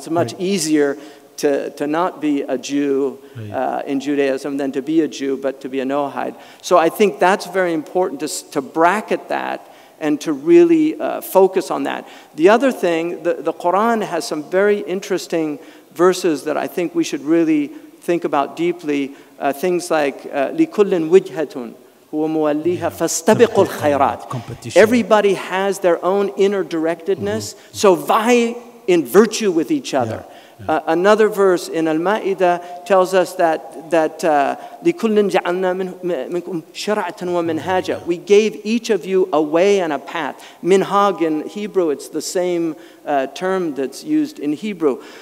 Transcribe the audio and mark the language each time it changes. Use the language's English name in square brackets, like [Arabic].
[English] It's much easier to not be a Jew in Judaism than to be a Jew, but to be a Noahide. So I think that's very important to bracket that and to really focus on that. The other thing, the Quran has some very interesting verses that I think we should really think about deeply. Things like [Arabic] لِكُلٍّ وِجْهَةٌ وَمُوَلِّيهَا فَاسْتَبِقُوا الْخَيْرَاتِ. [English] Everybody has their own inner directedness, so vie in virtue with each other. Another verse in Al-Ma'idah tells us that [Arabic] لِكُلٍّ جَعَلْنَا مِنْكُمْ شَرْعَةً وَمِنْهَاجًا. [English] We gave each of you a way and a path. Minhag in Hebrew, it's the same term that's used in Hebrew.